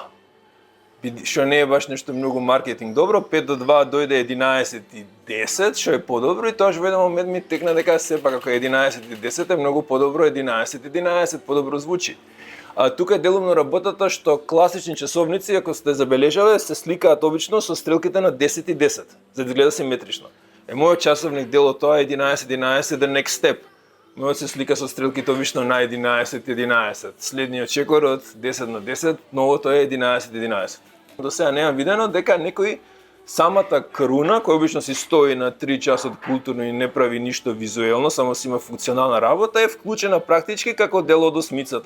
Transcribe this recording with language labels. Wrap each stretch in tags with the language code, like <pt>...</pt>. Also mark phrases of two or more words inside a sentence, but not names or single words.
<mk>Што не е баш нешто многу маркетинг добро, 5 до 2 дојде 11 и 10, што е подобро и тоа во еден момент ми текна дека сепак ако 11 и 10 е многу подобро 11 и 11, подобро звучи. Тука е делумно работата што класични часовници, ако сте забележале, се сликаат обично со стрелките на 10 и 10, за да изгледа симетрично. Мојот часовник дел од тоа е 11-11,</mk> <en>the next step.</en> <mk>Мојот се слика со стрелките обично на 11-11. Следниот чекор од 10 на 10, новото е 11-11. До сега неам видено дека некој самата круна, која обично си стои на 3 часа културно и не прави ништо визуелно, само си има функционална работа, е вклучена практички како дел од осмицата.</mk>